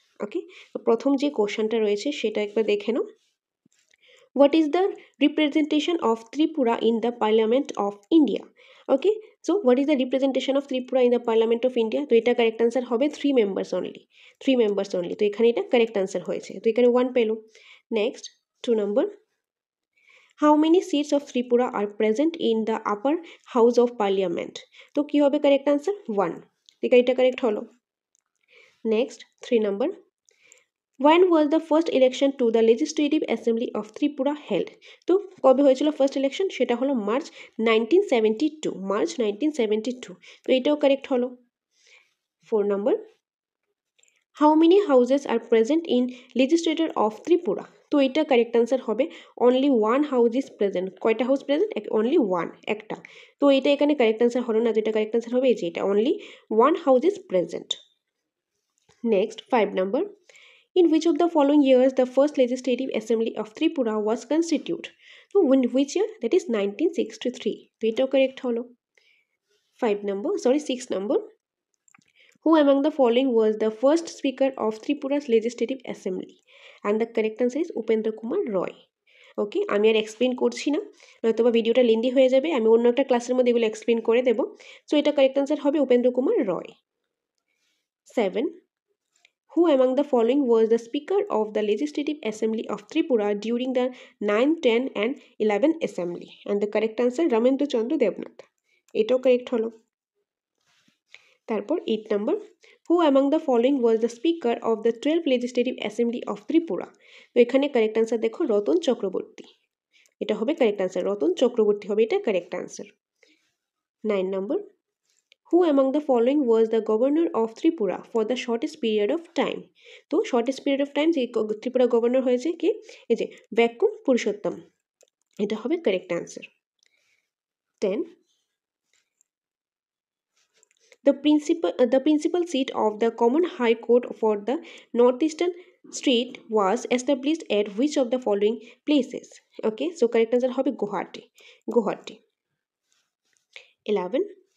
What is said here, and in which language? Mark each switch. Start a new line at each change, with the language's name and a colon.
Bangla: ওকে, তো প্রথম যে কোশ্চেনটা রয়েছে সেটা একবার দেখে নাও।
English: What is the representation of Tripura in the parliament of India? Okay, so what is the representation of Tripura in the parliament of India?
Bangla: তো এটা কারেক্ট আনসার হবে 3 মেম্বার্স অনলি, 3 মেম্বার্স অনলি। তো এখানে এটা কারেক্ট আনসার হয়েছে, তো এখানে 1 পেলো। Next 2 number,
English: How many seats of Tripura are present in the upper house of parliament?
Bangla: তো কি হবে কারেক্ট আনসার? 1। ঠিক আছে, এটা কারেক্ট হলো। Next 3 number,
English: When was the first election to the Legislative Assembly of Tripura held?
Bangla: তো কবে হয়েছিল ফার্স্ট ইলেকশন? সেটা হলো মার্চ 1972, মার্চ 1972। তো এটাও কারেক্ট হলো। 4 নম্বর,
English: How many houses are present in legislature of Tripura?
Bangla: তো এটা কারেক্ট আনসার হবে
English: Only 1 house is present.
Bangla: কয়টা হাউস প্রেজেন্ট? অনলি 1, একটা। তো এটা এখানে কারেক্ট আনসার হলো না, যেটা কারেক্ট আনসার হবে এই যে এটা,
English: Only 1 house is present. Next, 5 number. In which of the following years the first legislative assembly of Tripura was constituted? So, in which year? That is 1963.
Bangla: তো এটাও correct হলো।
English: 6 number. Who among the following was the first speaker of Tripura's legislative assembly? And the correct answer is Upendra Kumar Roy.
Bangla: ওকে, আমি আর explain করছি না, নয়তোবা ভিডিওটা lengthy হয়ে যাবে। আমি অন্য একটা ক্লাসের মধ্যে এগুলো এক্সপ্লেন করে দেবো। সো এটা কারেক্ট আনসার হবে উপেন্দ্র কুমার রয়।
English: 7. Who among the following was the Speaker of the Legislative Assembly of Tripura during the 9, 10 and 11 Assembly? And the correct answer Ramendra Chandra Devnath.
Bangla: এটাও কারেক্ট হলো। তারপর 8 number.
English: Who among the following was the Speaker of the 12th Legislative Assembly of Tripura?
Bangla: তো এখানে correct answer দেখো রতন চক্রবর্তী। এটা হবে correct answer, Ratan Chakraborty হবে এটা correct answer.
English: 9 number. Who among the following was the governor of Tripura for the shortest period of time?
Bangla: তো
English: shortest period of time
Bangla: যে Tripura governor হয়েছে কি, এই যে ভ্যাকুম পুরুষোত্তম, এটা হবে correct answer.
English: 10. The principal seat of the Common High Court for the Northeastern State was established at which of the following places? Okay, so correct answer hobe Guwahati. 11.